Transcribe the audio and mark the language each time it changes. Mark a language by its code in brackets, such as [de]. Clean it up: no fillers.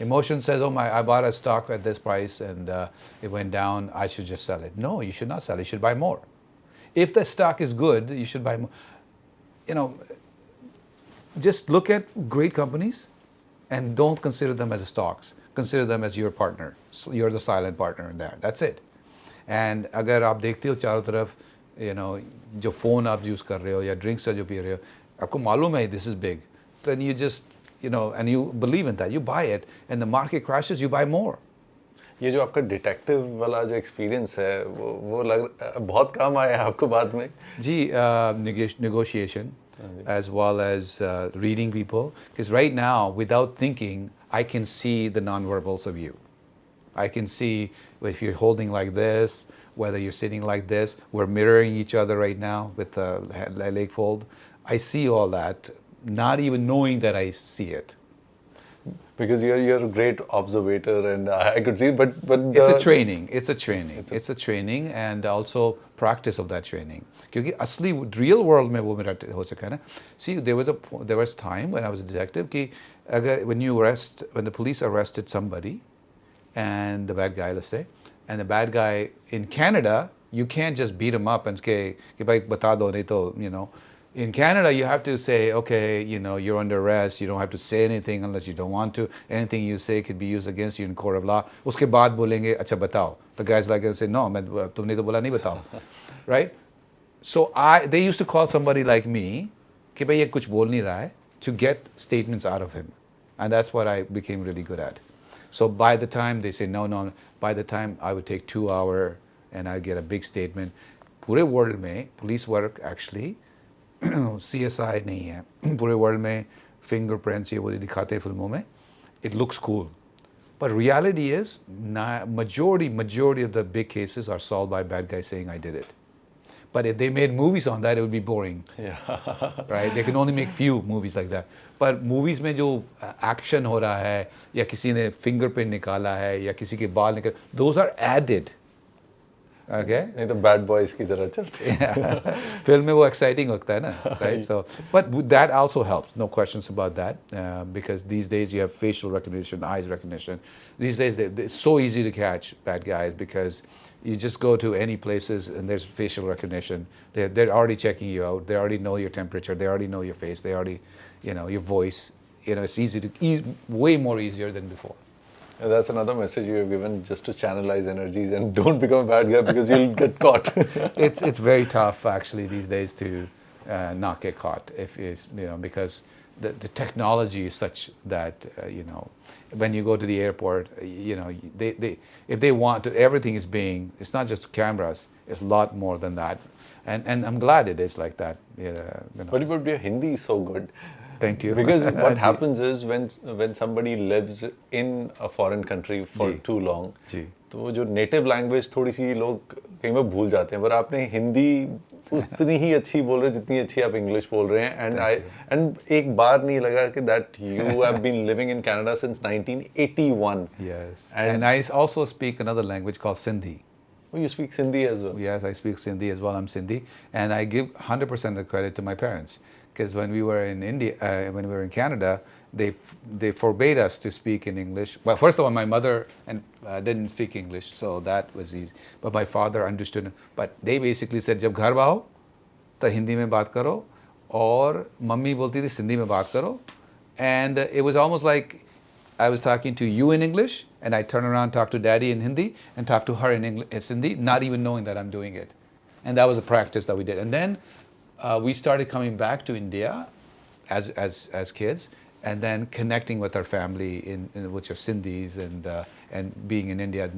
[en] Emotion says, "Oh my, I bought a stock at this price and it went down. I should just sell it." No, you should not sell it. You should buy more. If the stock is good, you should buy more. You know, just look at great companies and don't consider them as stocks. Consider them as your partner. So you're the silent partner in that. That's it. [hi] And अगर आप देखते हो चारों तरफ, [en] you know, [hi] जो phone आप use कर रहे हो या drinks जो पी रहे हो, आपको मालूम है [en] this is big. Then you just, you know, and you believe in that, you buy it, and the market crashes, you buy more. [hi] ये जो आपका डिटेक्टिव वाला जो एक्सपीरियंस है वो बहुत काम आया आपको बाद में [en] जी, negotiation as well as reading people, because right now without thinking I can see the nonverbals of you. I can see if you're holding like this, whether you're sitting like this. We're mirroring each other right now with the leg fold. I see all that, not even knowing that I see it. Because you're a great observator, and I could see. But it's a training. It's a training, and also practice of that training. [hi] क्योंकि असली real world में वो मेरा हो सका है ना. [en] See, there was time when I was a detective कि अगर when the police arrested somebody, and the bad guy, let's say, and the bad guy in Canada, you can't just beat him up and say [hi] कि भाई बता दो नहीं तो, [en] you know. In Canada, you have to say, okay, you know, you're under arrest. You don't have to say anything unless you don't want to. Anything you say could be used against you in court of law. [hi] उसके बाद बोलेंगे, अच्छा बताओ. [en] The guy's like going to say, no, [hi] तुमने तो बोला नहीं बताओ, [en] right? So they used to call somebody like me, [hi] कि भाई ये कुछ बोल नहीं रहा है, [en] to get statements out of him, and that's what I became really good at. So by the time they say no, by the time I would take 2 hours and I get a big statement. पूरे world में police work actually. [hi] CSI नहीं है पूरे world में fingerprints ये वो दिखाते हैं फिल्मों में. [en] It looks cool, but reality is majority of the big cases are solved by bad guys saying I did it. But if they made movies on that, it would be boring. Yeah. Right? They can only make few movies like that. [hi] But movies में जो action हो रहा है या किसी ने fingerprint निकाला है या किसी के बाल निकाल, [en] those are added. Okay. [hi] नहीं तो bad boys की तरह चलते हैं. फिल्म में वो exciting होता है ना, right? [en] So, but that also helps, no questions about that, because these days you have facial recognition, eyes recognition. These days it's so easy to catch bad guys because you just go to any places and there's facial recognition. They're already checking you out. They already know your temperature. They already know your face. They already, you know, your voice. You know, it's way more easier than before. That's another message you have given, just to channelize energies and don't become a bad guy because you'll get caught. It's very tough actually these days to not get caught if it's, you know, because the technology is such that you know, when you go to the airport, you know, they if they want to, everything is being, it's not just cameras, it's a lot more than that, and I'm glad it is like that. Yeah, you know. But your Hindi is so good. Thank you. [hi] Because what happens is when somebody lives in a foreign country for too long, तो वो जो native language थोड़ी सी लोग कहीं में भूल जाते हैं. पर आपने हिंदी उतनी ही अच्छी बोल रहे हैं जितनी अच्छी आप इंग्लिश बोल रहे हैं. [en] And [hi] एक बार नहीं लगा कि [en] that you have been living in Canada since 1981. Yes. And I also speak another language called Sindhi. Oh, you speak Sindhi as well? Yes, I speak Sindhi as well. I'm Sindhi, and I give 100% of the credit to my parents. Because when we were in India, when we were in Canada, they forbade us to speak in English. Well, first of all, my mother didn't speak English, so that was easy. But my father understood. But they basically said, [hi] जब घर आओ, तो हिंदी में बात करो, और mummy बोलती थी सिंधी में बात करो. [en] And it was almost like I was talking to you in English, and I turn around, talk to Daddy in Hindi, and talk to her in Sindhi, not even knowing that I'm doing it. And that was a practice that we did. And then we started coming back to India as kids, and then connecting with our family which are Sindhis, and being in India.